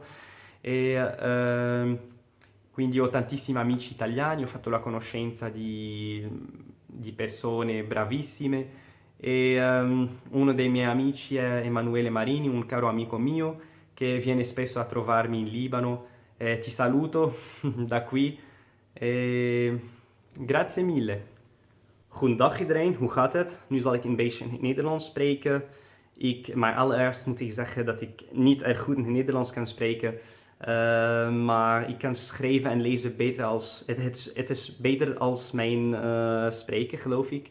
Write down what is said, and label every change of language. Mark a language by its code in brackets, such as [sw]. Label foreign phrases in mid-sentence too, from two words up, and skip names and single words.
[it] E quindi ho tantissimi amici italiani, ho fatto la conoscenza di persone bravissime e uno dei miei amici è Emanuele Marini, un caro amico mio che viene spesso a trovarmi in Libano. Ti saluto da qui. Grazie mille. [nl] Goedendag iedereen, hoe gaat het? Nu zal ik een beetje in het Nederlands spreken. Maar allereerst moet ik zeggen dat ik niet erg goed in het Nederlands kan spreken. Maar ik kan schrijven en lezen beter als... Het is beter als mijn spreken, geloof ik.